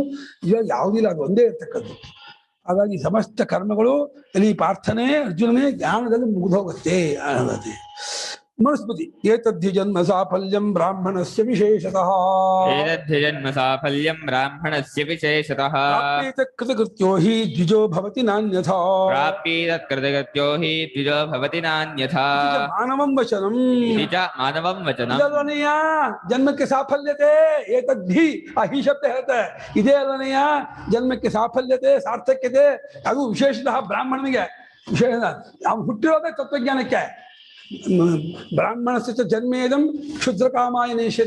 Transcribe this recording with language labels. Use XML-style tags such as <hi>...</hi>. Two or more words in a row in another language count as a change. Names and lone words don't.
<kn>ಇವಾಗ ಯಾವುದಿಲ್ಲ, ಅದು ಒಂದೇ ಇರ್ತಕ್ಕದ್ದು. ಹಾಗಾಗಿ ಸಮಸ್ತ ಕರ್ಮಗಳು ಇಲ್ಲಿ ಪಾರ್ಥನೆ ಅರ್ಜುನನೇ ಜ್ಞಾನದಲ್ಲಿ ಮುಗಿದೋಗುತ್ತೆ ಅನ್ನೋದೇ.</kn> <sa>ಮನುಸ್ಮೃತಿ ಏತದ್ಧಿ ಜನ್ಮ ಸಾಫಲ್ಯಂ ಬ್ರಾಹ್ಮಣಸ್ಯ ವಿಶೇಷತಃ. ಏತದ್ಧಿ ಜನ್ಮ ಸಾಫಲ್ಯಂ ಬ್ರಾಹ್ಮಣಸ್ಯ ವಿಶೇಷತಃ. ಪ್ರಾಪ್ಯೇತ ಕೃತಕೃತ್ಯೋ ಹಿ ದ್ವಿಜೋ ಭವತಿ ನಾನ್ಯಥಾ. ಪ್ರಾಪ್ಯೇತ ಕೃತಕೃತ್ಯೋ ಹಿ ದ್ವಿಜೋ ಭವತಿ ನಾನ್ಯಥಾ. ಮಾನವಂ ವಚನಂ. ಇತಿ ಚ ಮಾನವಂ ವಚನಂ.</sa> <kn>ಇದಲ್ಲನೆಯ ಜನ್ಮಕ್ಕೆ ಸಾಫಲ್ಯತೆ. ಏತದ್ಧಿ ಆ ಹಿ ಶಬ್ದ ಹೇಳ್ತಾರೆ, ಇದೇ ಅಲ್ಲನೆಯ ಜನ್ಮಕ್ಕೆ ಸಾಫಲ್ಯತೆ, ಸಾರ್ಥಕ್ಯತೆ. ಅದು ವಿಶೇಷತಃ ಬ್ರಾಹ್ಮಣನಿಗೆ ವಿಶೇಷ. ಅವ್ನು ಹುಟ್ಟಿರೋದೇ ತತ್ವಜ್ಞಾನಕ್ಕೆ.</kn> <sa>ಬ್ರಾಹ್ಮಣಸ್ಯ ಜನ್ಮೇದಂ ಕ್ಷುದ್ರಕಾಮಾಯ ನೇಷ್ಯತೆ.</sa>